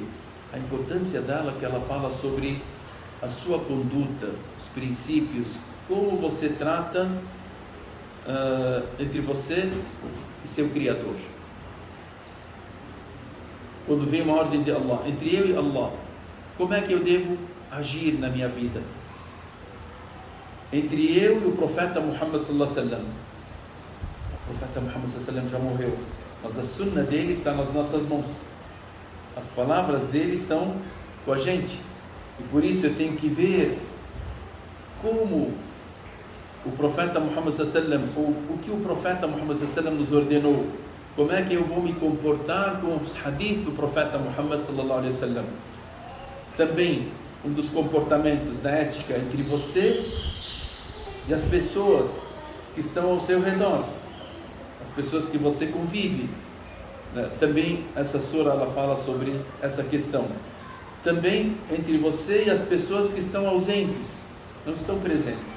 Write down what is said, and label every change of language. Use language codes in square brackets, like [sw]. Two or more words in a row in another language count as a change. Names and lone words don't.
[pt] A importância dela, que ela fala sobre a sua conduta, os princípios, como você trata entre você e seu Criador. Quando vem uma ordem de Allah, entre eu e Allah, como é que eu devo agir na minha vida? Entre eu e o profeta Muhammad [ar] صلى الله عليه وسلم. [pt] O profeta Muhammad [ar] صلى الله عليه وسلم [pt] já morreu, mas a sunna dele está nas nossas mãos. As palavras dele estão com a gente. E por isso eu tenho que ver como o profeta Muhammad [ar] صلى الله عليه وسلم, [pt] o que o profeta Muhammad [ar] صلى الله عليه وسلم [pt] nos ordenou. Como é que eu vou me comportar com os hadith do profeta Muhammad [ar] صلى الله عليه وسلم? [pt] Também um dos comportamentos da ética entre você e as pessoas que estão ao seu redor, as pessoas que você convive. Também essa sura ela fala sobre essa questão. Também entre você e as pessoas que estão ausentes, não estão presentes.